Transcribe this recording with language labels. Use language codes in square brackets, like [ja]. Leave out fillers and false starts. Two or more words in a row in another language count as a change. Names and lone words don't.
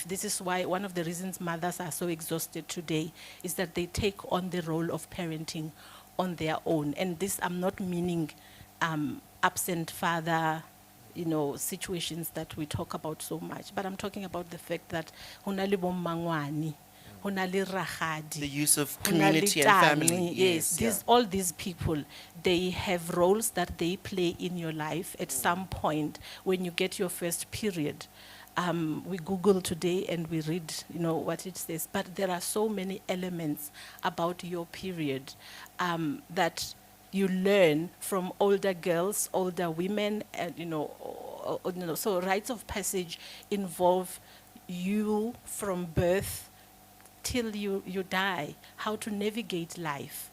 [en] This is why one of the reasons mothers are so exhausted today is that they take on the role of parenting on their own. And this, I'm not meaning absent father, you know, situations that we talk about so much, but I'm talking about the fact that [st] hunali bomangwani, hunali rahadi, [en] the use of community and family. Yes, all these people, they have roles that they play in your life at some point when you get your first period. We Google today and we read, you know, what it says. But there are so many elements about your period that you learn from older girls, older women, and you know, so rites of passage involve you from birth till you die, how to navigate life.